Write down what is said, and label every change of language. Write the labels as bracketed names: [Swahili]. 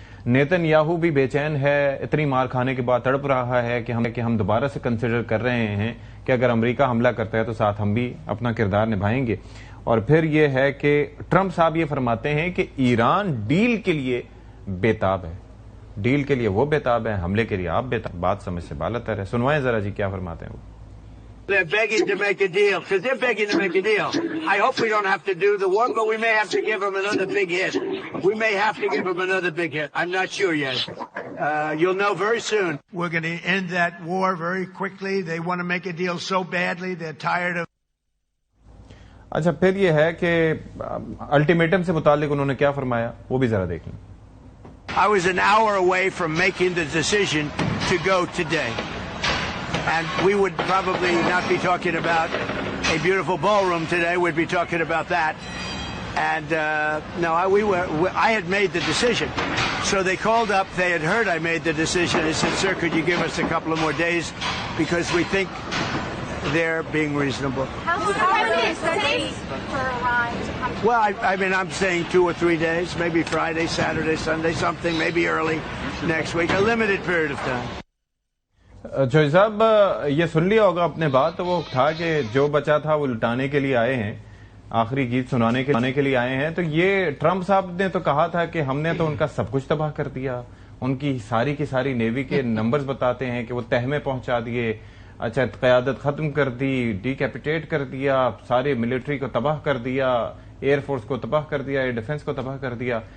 [Urdu] Nitin Yahoo بھی بے چین ہے, اتنی مار کھانے کے بعد تڑپ رہا ہے کہ ہم دوبارہ سے کنسیڈر کر رہے ہیں کہ اگر امریکہ حملہ کرتا ہے تو ساتھ ہم بھی اپنا کردار نبھائیں گے. اور پھر یہ ہے کہ ٹرمپ صاحب یہ فرماتے ہیں کہ ایران ڈیل کے لیے بےتاب ہے, ڈیل کے لیے وہ بےتاب ہے, حملے کے لیے آپ بےتاب. بات سمجھ سے بالاتر ہے. سنوائیں ذرا جی کیا فرماتے ہیں وہ. [English] They're begging to make a deal, because they're begging to make a deal. I hope we don't have to do the one, but we may have to give them another big hit. We may have to give them another big hit. I'm not sure yet. You'll know very soon. We're going to end that war very quickly. They want to make a deal so badly. They're tired of... [Urdu] اچھا پھر یہ ہے کہ ultimatum سے متعلق انہوں نے کیا فرمایا وہ بھی ذرا دیکھ لیں. [English] I was an hour away from making the decision to go today. And we would probably not be talking about a beautiful ballroom today. We'd be talking about that. And no, I had made the decision. So they called up. They had heard I made the decision. They said, "Sir, could you give us a couple of more days because we think they're being reasonable." How many days for Iran to come? Well, I mean, I'm saying 2 or 3 days, maybe Friday, Saturday, Sunday, something, maybe early next week, a limited period of time. [Urdu] جوئی صاحب یہ سن لیا ہوگا اپنے بات, وہ تھا کہ جو بچا تھا وہ لٹانے کے لیے آئے ہیں, آخری گیت سنانے کے لیے آئے ہیں. تو یہ ٹرمپ صاحب نے تو کہا تھا کہ ہم نے تو ان کا سب کچھ تباہ کر دیا, ان کی ساری کی ساری نیوی کے نمبرز بتاتے ہیں کہ وہ تہ میں پہنچا دیے, اچھا قیادت ختم کر دی, ڈی کیپیٹیٹ کر دیا, سارے ملٹری کو تباہ کر دیا, ایئر فورس کو تباہ کر دیا, ایئر ڈیفنس کو تباہ کر دیا.